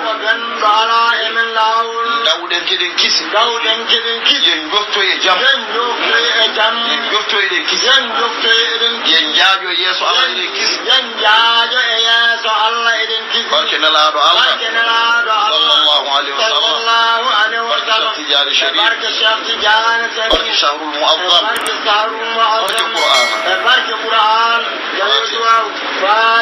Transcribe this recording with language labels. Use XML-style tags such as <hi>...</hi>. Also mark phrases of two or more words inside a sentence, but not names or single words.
<ff>ɗo ɓenɗo ala emen lawol dawɗen keɗen kisi dawɗen keɗen kiɗi yen joftoy e jaam yen joftoy e jam yen joftoy eɗen kisi yen joftoy eɗen yen jaajo yeeso Allah eɗen kisi yen jaajo e yeeso Allah eɗen kiɗi barke nelaɗo Allah barke nelaɗo Allah</ff> <ar>sallallahu alayhi wa sallam sallallahu alayhi wa</ar> <ff>barke</ff> <ar>sallam</ar> <ff>Cheikh Tidiane Chérif barke Cheikh Tidiane Chérif</ff> <ar>barke shahrul mu'azzam barke sahrul mu'azzam</ar> <ff>barke Qur'an barke Qur'an jawdi waaw</ff>